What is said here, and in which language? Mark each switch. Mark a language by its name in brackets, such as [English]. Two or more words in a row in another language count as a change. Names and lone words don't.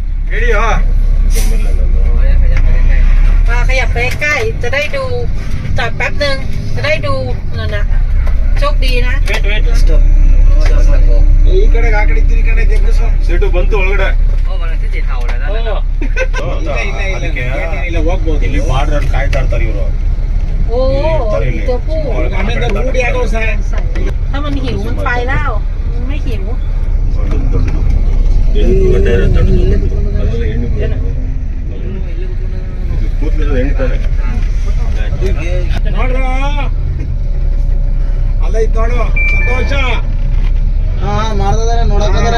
[Thai] ขยับไปใกล้จะได้ดูจอดแป๊บนึงจะได้ดูนั่นนะโชคดีนะ [Kannada] ಈ ಕಡೆ ಆ ಕಡೆ ಈ ಕಡೆ ಸೀಟು ಬಂತು ಒಳಗಡೆ ಇಲ್ಲ ಹೋಗ್ಬೋದು ಇಲ್ಲಿ ಬಾರ್ಡರ್ ಕಾಯ್ತಾ ಇರ್ತಾರೆ ಇವರು [Thai] โอ้ตัวผู้ [Kannada] ಆಮೇಲೆ ರೂಢಿ ಆಗೋ ಸರ್ [Thai] ถ้ามันหิวมันไปแล้วมันไม่หิว [Kannada] ಕೂದಲು ಎಣಿತಾನೆ ನೋಡ್ರ ಅಲ್ಲ ಇದ್ ನೋಡು ಸಂತೋಷ ಮಾಡ್ತಿದಾರೆ ನೋಡಕ್ಕಾದ್ರೆ